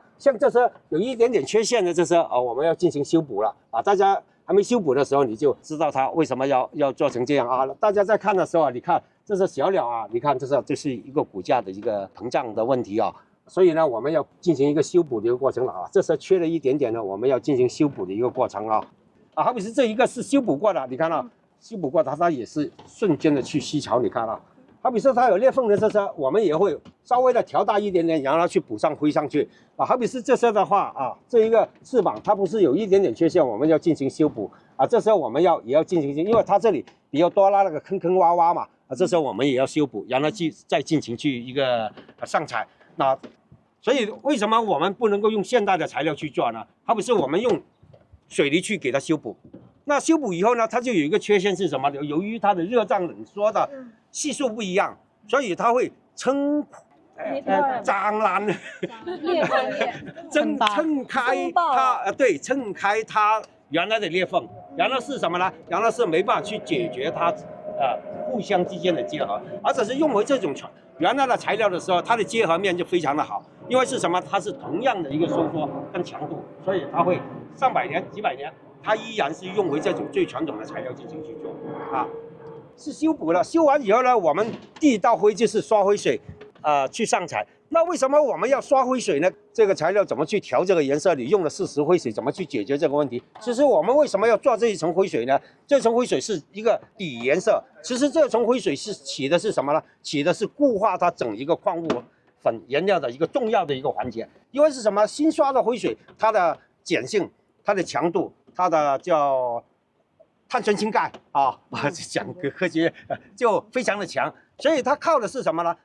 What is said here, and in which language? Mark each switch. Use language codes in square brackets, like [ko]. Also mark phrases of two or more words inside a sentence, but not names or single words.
[zh] 像這些有一點點缺陷的這些我們要進行修補了大家還沒修補的時候，你就知道它為什麼要做成這樣大家在看的時候你看這是小鳥你看這是一個骨架的一個膨脹的問題所以呢，我們要進行一個修補的一個過程了這是缺了一點點呢，我們要進行修補的一個過程好比是這一個是修補過的，你看修補過它也是瞬間的去吸潮，你看好比是它有裂縫的這些，我們也會稍微的調大一點點，然後去補上灰上去好比是這些的話這一個翅膀它不是有一點點缺陷，我們要進行修補這時候我們也要進行，因為它這裡比較多那個坑坑洼洼嘛這時候我們也要修補，然後再進行去一個上彩所以為什麼我們不能夠用現代的材料去做呢？好比是我們用水泥去給它修補，那修補以後呢，它就有一個缺陷是什麼？由於它的熱脹冷縮的係數不一樣，所以它會撐爛撐開它撐開它原來的裂縫，然後是什麼呢？然後是沒辦法去解決它互相之間的結合，而且是用回這種原來的材料的時候，它的結合面就非常的好，因為是什麼？它是同樣的一個收縮跟強度，所以它會上百年、幾百年，它依然是用回這種最傳統的材料進行去做是修補了。修完以後呢，我們第一道灰就是刷灰水去上彩。那為什麼我們要刷灰水呢？這個材料怎麼去調這個顏色？你用的是石灰水，怎麼去解決這個問題？其實我們為什麼要做這一層灰水呢？這層灰水是一個底顏色，其實這層灰水是起的是什麼呢？起的是固化它整一個礦物粉原料的一個重要的一個環節。因為是什麼？新刷的灰水，它的鹼性、它的強度、它的叫碳酸氢鈣講個科學就非常的強，所以它靠的是什麼呢？